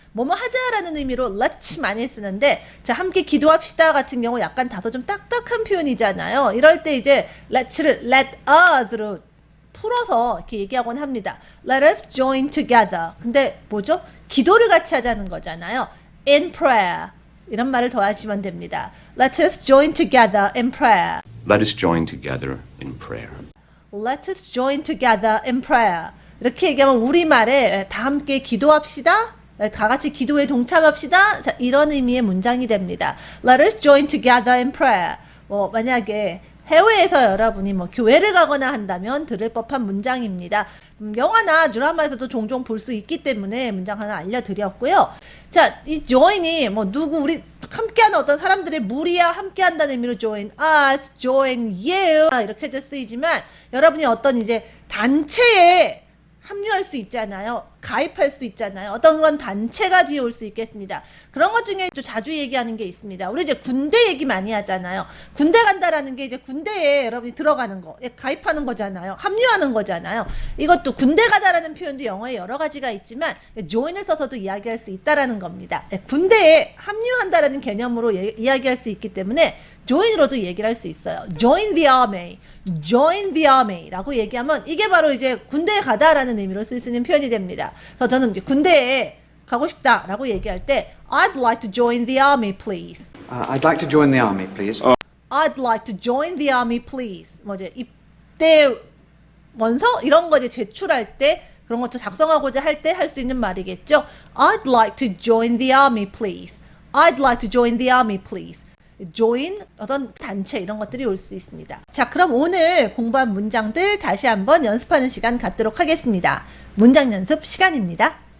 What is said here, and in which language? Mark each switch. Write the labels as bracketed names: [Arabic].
[Korean] 뭐뭐 하자라는 의미로 let's 많이 쓰는데, 자, 함께 기도합시다 같은 경우 약간 다소 좀 딱딱한 표현이잖아요. 이럴 때 이제 let's를 let us로 풀어서 이렇게 얘기하곤 합니다. [English] Let us join together. [Korean] 근데 뭐죠? 기도를 같이 하자는 거잖아요. [English] In prayer. [Korean] 이런 말을 더하시면 됩니다. [English] Let us join together in prayer. Let us join together in prayer. Let us join together in prayer. [Korean] 이렇게 얘기하면 우리말에 다 함께 기도합시다. 다 같이 기도에 동참합시다. 자, 이런 의미의 문장이 됩니다. [English] Let us join together in prayer. [Korean] 뭐 만약에 해외에서 여러분이 뭐 교회를 가거나 한다면 들을 법한 문장입니다. 영화나 드라마에서도 종종 볼 수 있기 때문에 문장 하나 알려드렸고요. 자, 이 join이 뭐 누구 우리 함께하는 어떤 사람들의 무리와 함께한다는 의미로 [English] join us, join you [Korean] 이렇게도 쓰이지만, 여러분이 어떤 이제 단체에 합류할 수 있잖아요. 가입할 수 있잖아요. 어떤 그런 단체가 뒤에 올 수 있겠습니다. 그런 것 중에 또 자주 얘기하는 게 있습니다. 우리 이제 군대 얘기 많이 하잖아요. 군대 간다라는 게 이제 군대에 여러분이 들어가는 거, 가입하는 거잖아요. 합류하는 거잖아요. 이것도 군대 가다라는 표현도 영어에 여러 가지가 있지만 join을 써서도 이야기할 수 있다라는 겁니다. 군대에 합류한다라는 개념으로 이야기할 수 있기 때문에 join으로도 얘기를 할 수 있어요. [English] Join the army, join the army [Korean] 라고 얘기하면 이게 바로 이제 군대에 가다라는 의미로 쓸 수 있는 표현이 됩니다. 그래서 저는 이제 군대에 가고 싶다 라고 얘기할 때 [English] I'd like to join the army please. I'd like to join the army, please. I'd like to join the army please. [Korean] 뭐 이제 입대 원서 이런 거 이제 제출할 때, 그런 것도 작성하고자 할 때 할 수 있는 말이겠죠. [English] I'd like to join the army please. I'd like to join the army please. [Korean] join, 어떤 단체 이런 것들이 올 수 있습니다. 자, 그럼 오늘 공부한 문장들 다시 한번 연습하는 시간 갖도록 하겠습니다. 문장 연습 시간입니다.